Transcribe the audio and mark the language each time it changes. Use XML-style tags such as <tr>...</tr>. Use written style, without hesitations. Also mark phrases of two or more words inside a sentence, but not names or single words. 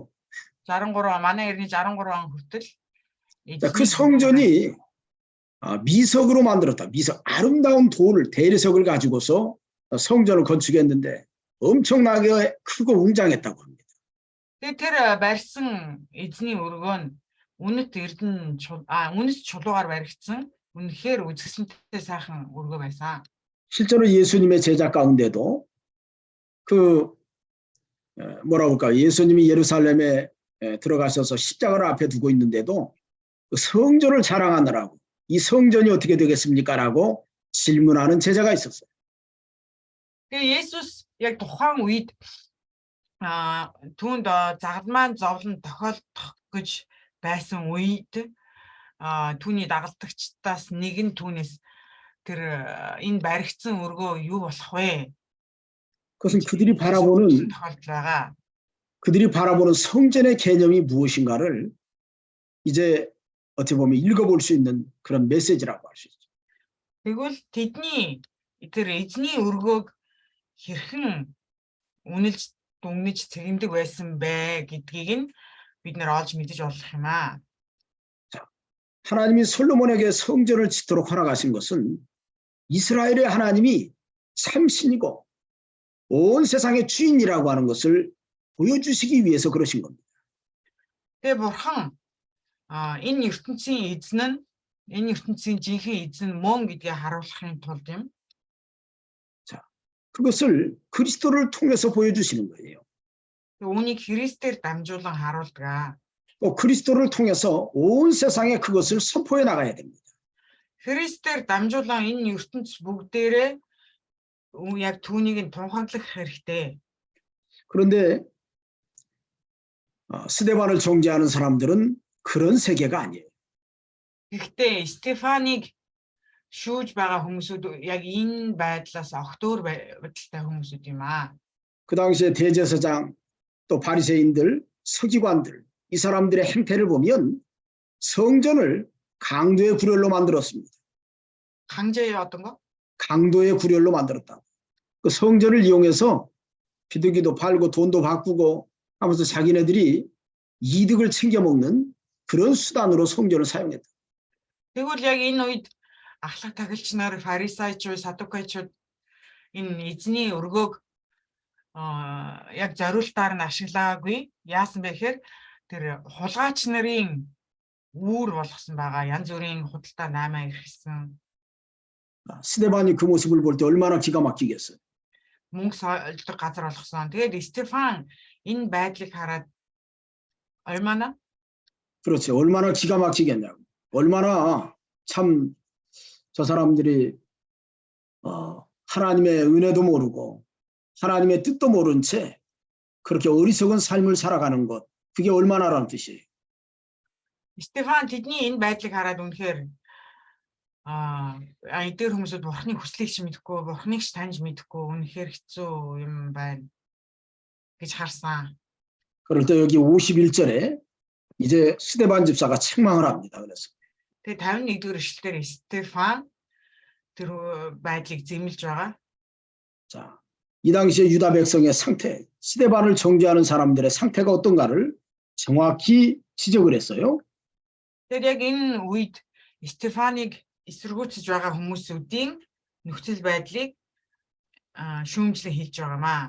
<mn>63 манай эртний 63 он хүртэл</mn> <ko>자, 그 성전이 미석으로 만들었다. 미석, 아름다운 돌을 대리석을 가지고서 성전을 건축했는데 엄청나게 크고 웅장했다고 합니다.</ko> <mn>Тэр барьсан эзний өргөө нь үнэт чулуугаар баригдсан үнэхээр үзэсгэлэнтэй сайхан өргөө байсан.</mn> <ko>실제로 예수님의 제자 가운데도 예수님이 예루살렘에 들어가셔서 십자가를 앞에 두고 있는데도 성전을 자랑하느라고 이 성전이 어떻게 되겠습니까? 라고 질문하는 제자가 있었어요.</ko> <mn>Есүс яг тухайн үед түүнд загламан зовлон тохиолдох гэж байсан үед түүний дагалдагчдаас нэг нь түүнээс тэр энэ баригдсан өргөө юу болох вэ?</mn> <ko>그것은 그들이 바라보는 성전의 개념이 무엇인가를 이제 어떻게 보면 읽어볼 수 있는 그런 메시지라고 할 수 있죠.</ko> <mn>Тэгвэл тэдний тэр эзний өргөөг хэрхэн үнэлж дүгнэж цэгэмдэг байсан бэ гэдгийг нь бид нэр олж мэдэж болох юм аа.</mn> <ko>하나님이 솔로몬에게 성전을 짓도록 허락하신 것은 이스라엘의 하나님이 참신이고 온 세상의 주인이라고 하는 것을 보여주시기 위해서 그러신 겁니다.</ko> <mn>Тэгээ бурхан энэ ертөнцийн эзэн нь энэ ертөнцийн жинхэнэ эзэн мөн гэдгийг харуулахын тулд юм.</mn> <ko>그것을 그리스도를 통해서 보여주시는 거예요.</ko> <mn>Үүнийг Христээр дамжуулан харуулдаг.</mn> <ko>또 그리스도를 통해서 온 세상에 그것을 선포해 나가야 됩니다.</ko> <mn>Христээр дамжуулан энэ ертөнц бүгдээрээ яг түүнийг нь тунхаглах хэрэгтэй.</mn> <ko>그런데 스데반을 정죄하는 사람들은 그런 세계가 아니에요.</ko> <mn>Гэхдээ Стефаныг шүүж байгаа хүмүүсүүд яг энэ байдлаас огтур байдалтай хүмүүсүүд юм аа.</mn> <ko>그 당시에 대제사장 또 바리새인들, 서기관들 이 사람들의 행태를 보면 성전을 강도의 구렬로 만들었습니다. 강제의 어떤 거? 강도의 구렬로 만들었다. 그 성전을 이용해서 비둘기도 팔고 돈도 바꾸고 하면서 자기네들이 이득을 챙겨 먹는 그런 수단으로 성전을 사용했다.</ko> <mn>Тэгвэл яг энэ үед ахлах тахилч нар, фарисеучуд, садукайчуд энэ эзний өргөөг яг зориултаар нь ашиглаагүй. Яасан бэ гэхээр тэр хулгайч нарын үүр болгосон байгаа. Янз бүрийн худалдаа наймаа ирсэн.</mn> <ko>스데반이 그 모습을 볼 때 얼마나 기가 막히겠어요.</ko> <mn>Мөнгө солидог газар болгосон. Тэгээд Стефан энэ байдлыг хараад 얼마나</mn> <ko>그렇죠. 얼마나 기가 막히겠냐고. 얼마나 참 저 사람들이 하나님의 은혜도 모르고 하나님의 뜻도 모른 채 그렇게 어리석은 삶을 살아가는 것. 그게 얼마나라는 뜻이에요.</ko> <mn>Стефан тэдний энэ байдлыг хараад үнэхээр эдгээр хүмүүсүүд бурхны хүслийг ч мэдэхгүй, бурхныг ч таньж мэдэхгүй үнэхээр хэцүү юм байна гэж харсан.</mn> <ko>그럴 때 여기 51절에 이제 스데반 집사가 책망을 합니다. 그래서</ko> <mn>Тэгээ 51-р эшлэлээр Стефан тэр байдлыг зэмлж байгаа.</mn> <ko>자, 이 당시에 유다 백성의 상태, 스데반을 정죄하는 사람들의 상태가 어떤가를 정확히 지적을 했어요.</ko> <mn>Тэгэхээр яг энэ үед Стефаныг эсэргүүцэж байгаа хүмүүсүүдийн нөхцөл байдлыг шүүмжлэн хэлж байгаамаа.</mn>